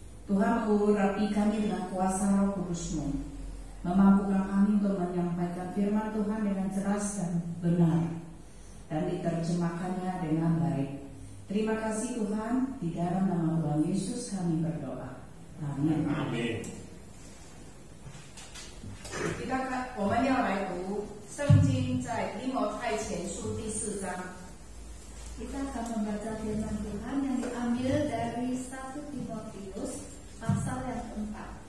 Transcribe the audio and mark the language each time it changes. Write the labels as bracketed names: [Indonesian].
[Indonesian] Tuhan mengurapi kami dengan kuasa Roh Kudus-Mu, memampukan kami untuk menyampaikan firman Tuhan dengan jelas dan benar, dan diterjemahkannya dengan baik. Terima kasih Tuhan, di dalam nama Tuhan Yesus kami berdoa. Amin. Amin. [Chinese] 我们要来读圣经在提摩太前书第4章。 [Indonesian] Kita akan membaca firman Tuhan yang diambil dari 1 Timotius pasal yang keempat.